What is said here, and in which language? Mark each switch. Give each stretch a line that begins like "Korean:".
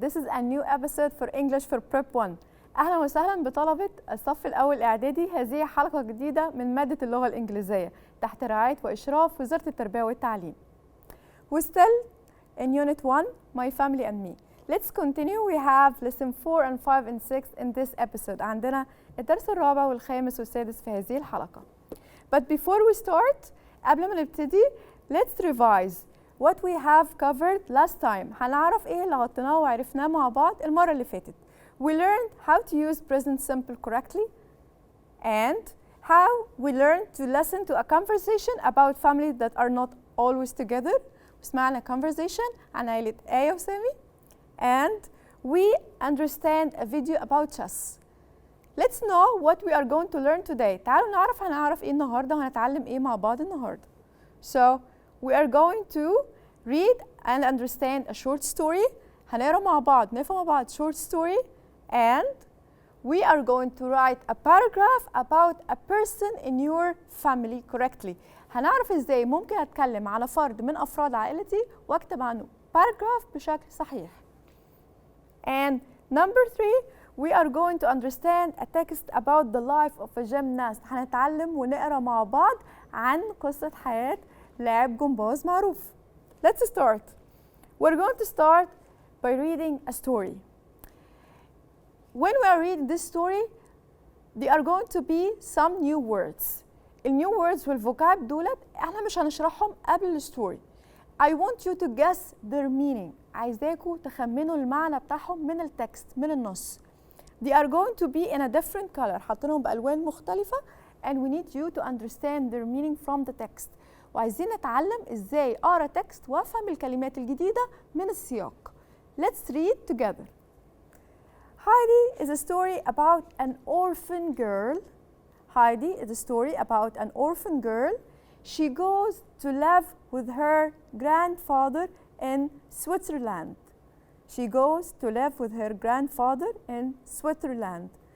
English: This is a new episode for English for Prep 1.
Arabic: أهلا وسهلا بطلبة الصف الأول الاعدادي. هذه حلقة جديدة من مادة اللغة الإنجليزية تحت رعاية وإشراف وزارة التربية والتعليم.
English: We're still in Unit 1, My Family and Me. Let's continue. We have lesson 4 and 5 and 6 in this episode.
Arabic: عندنا الدرس الرابع والخامس والسادس في هذه الحلقة.
English: But before we start,
Arabic: قبل ما نبتدي,
English: let's revise what we have covered last time.
Arabic: هنعرف ايه اللي غطيناه وعرفناه مع بعض المرة اللي فاتت.
English: We learned how to use present simple correctly and how we learned to listen to a conversation about families that are not always together.
Arabic: سمعنا conversation عن عائلة آية وسامي.
English: And we understand a video about chess. Let's know what we are going to learn today.
Arabic: تعالوا هنعرف ايه النهارده وهنتعلم ايه مع بعض النهارده.
English: So we are going to read and understand a short story.
Arabic: هنقرا مع بعض نفهم مع بعض
English: short story and we are going to write a paragraph about a person in your family correctly.
Arabic: هنعرف ازاي ممكن اتكلم على فرد من افراد عائلتي واكتب عنه paragraph بشكل صحيح.
English: And number 3, we are going to understand a text about the life of a gymnast.
Arabic: هنتعلم ونقرا مع بعض عن قصة حياة لاعب جمباز معروف.
English: Let's start. We're going to start by reading a story. When we are reading this story, there are going to be some new words.
Arabic: النيو words والvocab دولت احنا مش هنشرحهم قبل الستوري.
English: I want you to guess their meaning.
Arabic: عايزاكوا تخمنوا المعنى بتاعهم من التكست من النص.
English: They are going to be in a different color.
Arabic: حاطينهم بألوان مختلفة
English: and we need you to understand their meaning from the text.
Arabic: وعايزين نتعلم ازاي اقرا تكست وافهم الكلمات الجديدة من السياق.
English: Let's read together. Heidi is a story about an orphan girl. Heidi is a story about an orphan girl. She goes to live with her grandfather in Switzerland. She goes to live with her grandfather in Switzerland.